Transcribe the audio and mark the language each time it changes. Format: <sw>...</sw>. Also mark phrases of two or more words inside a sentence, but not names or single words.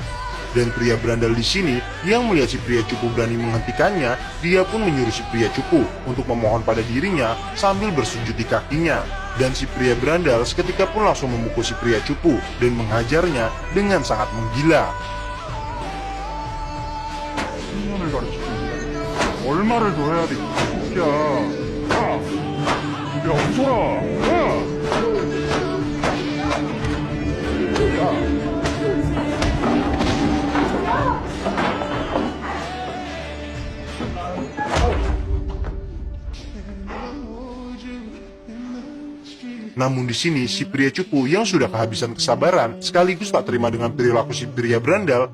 <id>Dan pria berandal di sini yang melihat si pria cupu berani menghentikannya, dia pun menyuruh si pria cupu untuk memohon pada dirinya sambil bersujud di kakinya. Dan si pria berandal seketika pun langsung memukul si pria cupu dan menghajarnya dengan sangat menggila.</id> <ko>얼마를 더 해야 돼, 이 새끼야. 야, 없어라.</ko> <id>Namun di sini si pria cupu yang sudah kehabisan kesabaran sekaligus tak terima dengan perilaku si pria berandal.</id>